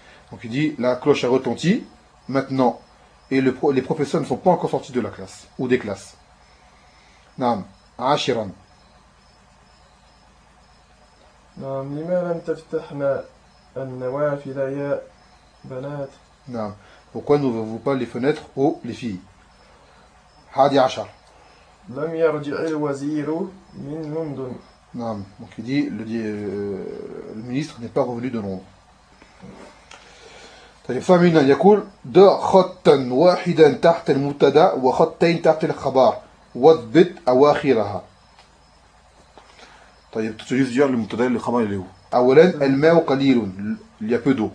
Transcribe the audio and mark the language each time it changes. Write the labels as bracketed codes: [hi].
[fr] donc il dit la cloche a retenti maintenant et le les professeurs ne sont pas encore sortis de la classe ou des classes [ar] نعم عاشرا نعم لماذا لم تفتحنا النوافذ يا بنات [fr] نعم pourquoi n'ouvrez-vous pas les fenêtres aux les filles [ar] حادي عشر لم يرجع الوزير من لندن نعم [fr] donc il dit le ministre n'est pas revenu de Londres [ar] طيب فهمنا يقول ده خطا واحدا تحت المبتدا وخطين تحت الخبر وضبط أواخرها طيب تجيز جار المبتدا اللي خبر اللي هو اولا الماء قليل اللي يبدو